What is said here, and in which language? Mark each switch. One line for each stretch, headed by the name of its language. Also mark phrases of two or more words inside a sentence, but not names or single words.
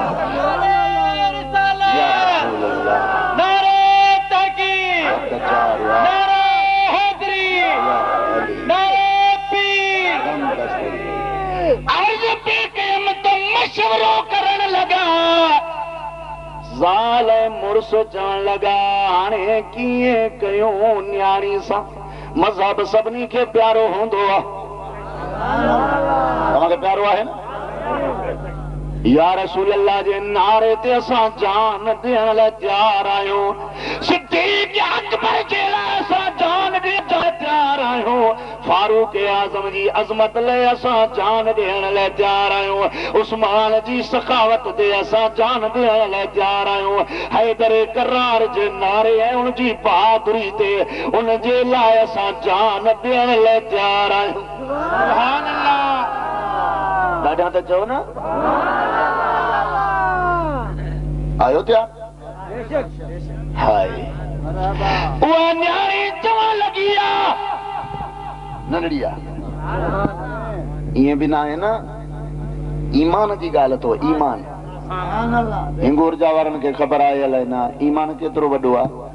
Sindhi: मशवरो करण लगा ज़ाल मुर्स चवण लगा हाणे कीअं कयूं न्याणी सां मज़हब सभिनी खे प्यारो हूंदो आहे तव्हांखे प्यारो आहे न
Arabic: يا رسول الله
Sindhi: जे नारे ते असां जान ॾियण लाइ तयार आहियूं सिद्दीक़ अकबर जे लाइ असां जान ॾियण लाइ तयार आहियूं फारूक आजम जी अजमत ले असां जान देण ले तैयार आहियूं, उस्मान जी सखावत ते असां जान देण ले तैयार आहियूं, हैदर करार जे नारे ऐं उन जी बहादुरी ते उन जे लाइ असां जान देण ले तैयार आहियूं।
Arabic: سبحان الله.
Sindhi: ॾाढा त चओ न आयो त्या हाय उहा न्याणी चवण लॻी आहे नंढड़ी आहे ईअं बि न आहे न, ईमान जी ॻाल्हि अथव, ईमान हिंगोरजा वारनि खे ख़बर आहे अलाए न ईमान केतिरो वॾो आहे।